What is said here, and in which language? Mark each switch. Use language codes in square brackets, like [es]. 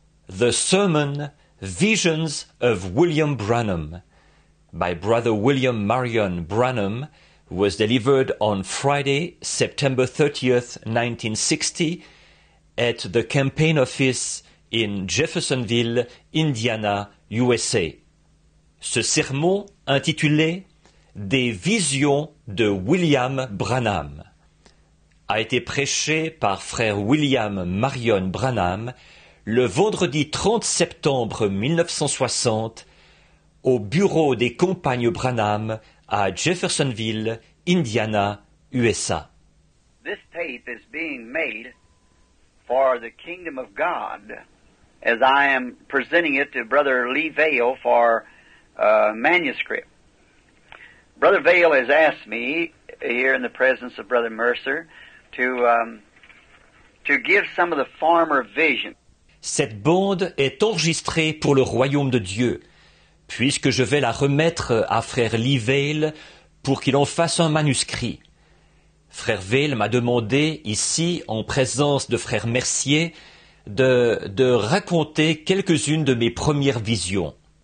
[en] The Sermon, Visions of William Branham, by Brother William Marion Branham, was delivered on Friday, September 30th, 1960, at the campaign office in Jeffersonville, Indiana, USA. [fr] Ce sermon, intitulé « Des visions de William Branham », a été prêché par frère William Marion Branham le vendredi 30 septembre 1960 au bureau des compagnes Branham à Jeffersonville, Indiana, USA. [en] This tape is being made for the kingdom of God as I am presenting it to Brother Lee Vale for manuscript. Brother Vale has asked me here in the presence of Brother Mercer to give some of the former visions. [fr] Cette bande est enregistrée pour le royaume de Dieu, puisque je vais la remettre à frère Lee Vale pour qu'il en fasse un manuscrit. Frère Vale m'a demandé, ici, en présence de frère Mercier, de raconter quelques-unes de mes premières visions.